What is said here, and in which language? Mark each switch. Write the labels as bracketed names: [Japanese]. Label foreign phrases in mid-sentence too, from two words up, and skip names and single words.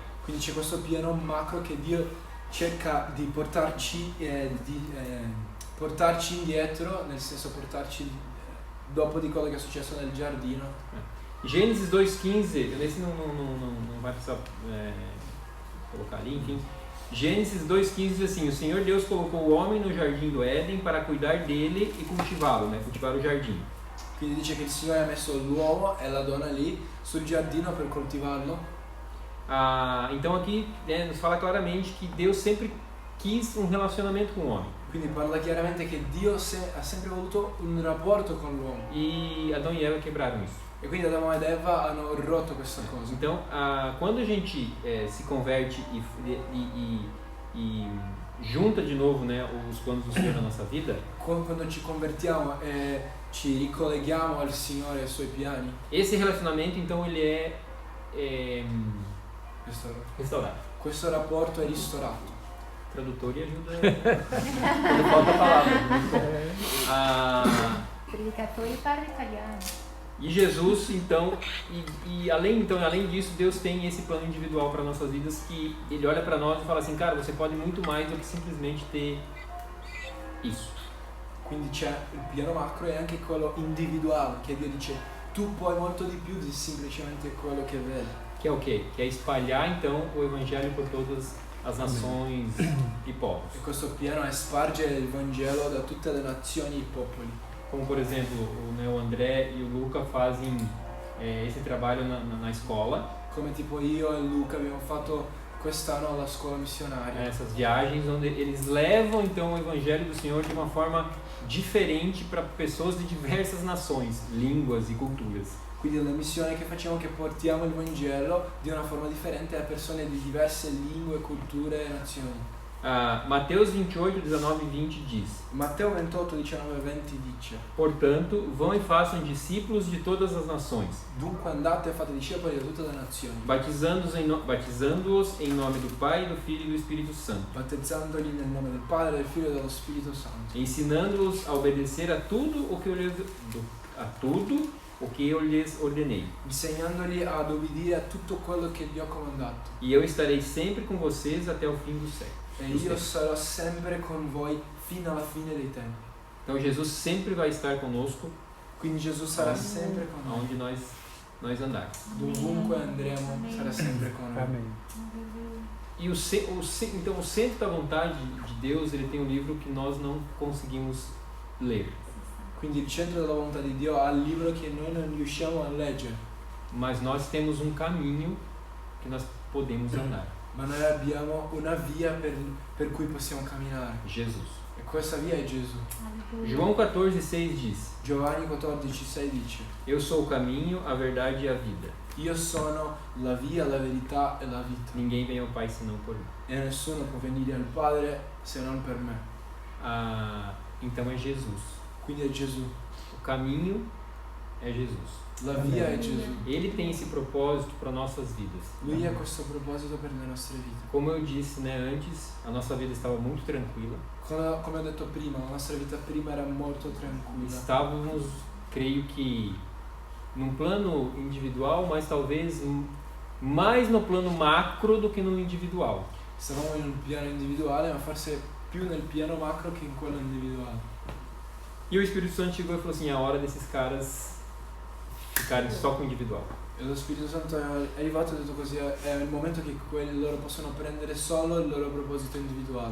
[Italian] quindi c'è questo piano macro che Dio cerca di portarci indietro, nel senso portarci dopo di quello che è successo nel giardino. [Portuguese] Gênesis 2:15, nesse não vai precisar colocar ali, enfim. Gênesis 2:15 diz assim: o Senhor Deus colocou o homem no jardim do Éden para cuidar dele e cultivá-lo, né? Cultivar o jardim. [Italian] Quindi dice che il Signore ha messo l'uomo e la donna lì sul giardino per coltivarlo. [Portuguese] Então aqui nos fala claramente que Deus sempre quis um relacionamento com o homem. [Italian] Quindi parla chiaramente che Dio ha sempre voluto un rapporto con l'uomo. [Portuguese] E Adão e Eva quebraram isso. [Italian] E quindi Adamo ed Eva hanno rotto questa cosa. [Portuguese] Então, quando a gente se converte e junta de novo, né, os planos do Senhor na nossa vida, [Italian] Quando ci convertiamo e ci ricolleghiamo al Signore e ai Suoi piani, [Portuguese] esse relacionamento então ele é restaurado. [Italian] questo rapporto è ristorato. [Portuguese] tradutor e ajuda quando falta a palavra. [Italian] Predicatore parla italiano. [Portuguese] E Jesus, então, além disso, Deus tem esse plano individual para nossas vidas, que Ele olha para nós e fala assim, cara, você pode muito mais do que simplesmente ter isso. [Italian] Quindi c'è il piano macro e anche quello individuale, che Dio dice tu puoi molto di più di semplicemente quello che vedi. [Portuguese] Que é o quê? Que é espalhar, então, o Evangelho por todas as nações e povos. [Italian] E questo piano è spargere il Vangelo da tutte le nazioni e i popoli. [Portuguese] Como, por exemplo, o André e o Luca fazem esse trabalho na escola. [Italian] Come tipo io e Luca abbiamo fatto quest'anno alla scuola missionaria. [Portuguese] Essas viagens onde eles levam, então, o Evangelho do Senhor de uma forma diferente para pessoas de diversas nações, línguas e culturas. [Italian] Quindi è una missione che facciamo, che portiamo il Vangelo di una forma differente a persone di diverse lingue, culture e nazioni. [Portuguese] Mateus 28, 19 e 20 diz: [Italian] Matteo 28, 19 e 20 dice: [Portuguese] Portanto, vão e façam discípulos de todas as nações, [Italian] Dunque andate e fate discepoli da tutte le nazioni, [Portuguese] batizando-os em nome do Pai, do Filho e do Espírito Santo, [Italian] battezzandoli nel nome del Padre, del Figlio e dello Spirito Santo, [Portuguese] ensinando-os a obedecer a tudo o que eu lhes ordenei. [Italian] insegnandoli ad obbedire a tutto quello che vi ho comandato. [Portuguese] E eu estarei sempre com vocês até o fim do século. [Italian] E io sarò sempre con voi fino alla fine dei tempi. [Portuguese] Então Jesus sempre vai estar conosco [Italian] Quindi Gesù sarà sempre con noi. [Portuguese] onde nós andarmos. [Italian] Dovunque andremo, sarà sempre con noi. [Portuguese] Amém. E então o centro da vontade de Deus, ele tem um livro que nós não conseguimos ler, [Italian] Quindi il centro della volontà di Dio ha il libro che noi non riusciamo a leggere, [Portuguese] mas nós temos um caminho que nós podemos andar. [Italian] ma noi abbiamo una via per cui possiamo camminare. [Portuguese] Jesus. [Italian] E questa via è Gesù. [Portuguese] João 14,6 diz: [Italian] Giovanni 14,6 dice: [Portuguese] Eu sou o caminho, a verdade e a vida. [Italian] Io sono la via, la verità e la vita. [Portuguese] Ninguém vem ao Pai senão por mim. [Italian] E nessuno può venire al Padre se non per me. [Portuguese] Então é Jesus. [Italian] Quindi è Gesù. [Portuguese] O caminho é Jesus. [Italian] La via è Gesù. [Portuguese] Ele tem esse propósito para nossas vidas. [Italian] Lui ha questo proposito per le nostre vite. [Portuguese] Como eu disse, antes, a nossa vida estava muito tranquila. [Italian] Come ho detto prima, la nostra vita prima era molto tranquilla. [Portuguese] Estávamos, creio que, num plano individual, mas talvez mais no plano macro do que no individual. [Italian] Stavamo in un piano individuale, ma forse più nel piano macro che in quello individuale. [Portuguese] E o Espírito Santo chegou e falou assim: é a hora desses caras ficarem só com o individual. [Italian] E lo Spirito Santo è arrivato e ha detto così, è il momento che loro possono prendere solo il loro proposito individuale.